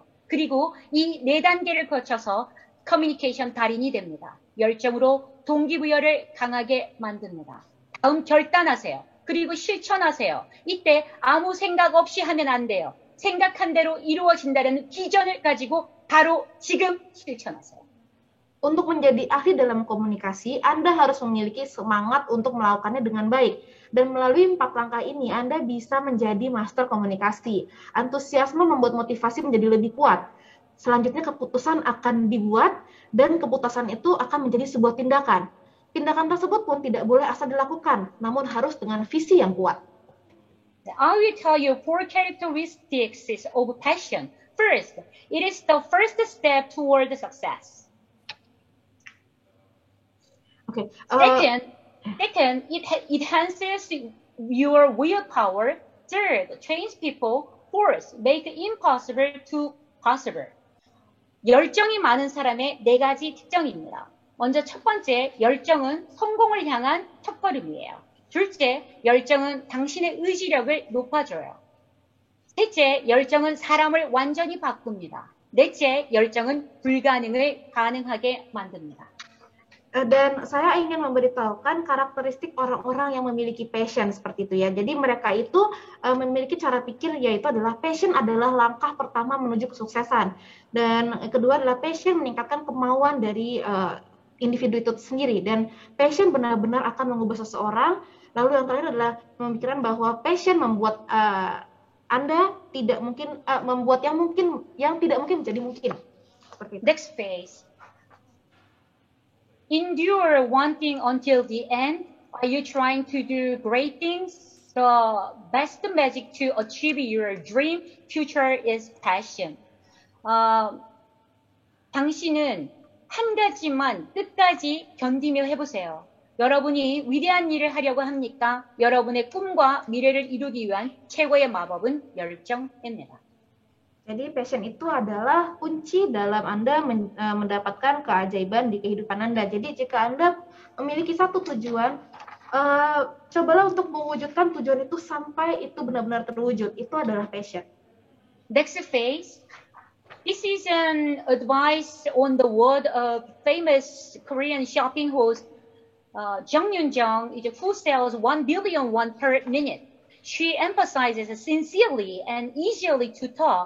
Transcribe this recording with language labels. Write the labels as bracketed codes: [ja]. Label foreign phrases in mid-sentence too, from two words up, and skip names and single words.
[ko] 그리고 이 4단계를 거쳐서 커뮤니케이션 달인이 됩니다. 열정으로 동기부여를 강하게 만듭니다. 다음 결단하세요. 그리고 실천하세요. 이때 아무 생각 없이 하면 안 돼요. 생각한 대로 이루어진다는 비전을 가지고 바로 지금 실천하세요. [id] Untuk menjadi ahli dalam komunikasi, Anda harus memiliki semangat untuk melakukannya dengan baik. Dan melalui 4 langkah ini, Anda bisa menjadi master komunikasi. Antusiasme membuat motivasi menjadi lebih kuat. Selanjutnya keputusan akan dibuat, dan keputusan itu akan menjadi sebuah tindakan. Tindakan tersebut pun tidak boleh asal dilakukan, namun harus dengan visi yang kuat. [en] I will tell you 4 characteristics of passion. First, it is the first step toward success. Okay. Second, it enhances your willpower. Third, trains people. Fourth, make impossible to possible. [ko] 열정이 많은 사람의 4가지 특징입니다. 먼저 첫 번째, 열정은 성공을 향한 첫걸음이에요. 둘째, 열정은 당신의 의지력을 높아줘요. 셋째, 열정은 사람을 완전히 바꿉니다. 넷째, 열정은 불가능을 가능하게 만듭니다. [id] Dan saya ingin memberitahukan karakteristik orang-orang yang memiliki passion seperti itu ya. Jadi mereka itu memiliki cara pikir, yaitu adalah passion adalah langkah pertama menuju kesuksesan. Dan kedua adalah passion meningkatkan kemauan dari individu itu sendiri. Dan passion benar-benar akan mengubah seseorang. Lalu yang terakhir adalah memikirkan bahwa passion membuat Anda tidak mungkin membuat yang tidak mungkin menjadi mungkin. Seperti itu. [en] Next phase. Endure wanting until the end. Are you trying to do great things? The best magic to achieve your dream future is passion. [ko] 당신은 한 가지만 끝까지 견디며 해보세요. 여러분이 위대한 일을 하려고 합니까? 여러분의 꿈과 미래를 이루기 위한 최고의 마법은 열정입니다. [id] Jadi passion itu adalah kunci dalam Anda mendapatkan keajaiban di kehidupan Anda. Jadi jika Anda memiliki satu tujuan, cobalah untuk mewujudkan tujuan itu sampai itu benar-benar terwujud. Itu adalah passion. [en] Next phase. This is an advice on the word of famous Korean shopping host Jung Yoon-jung, who sells 1 billion won per minute. She emphasizes sincerely and easily to talk.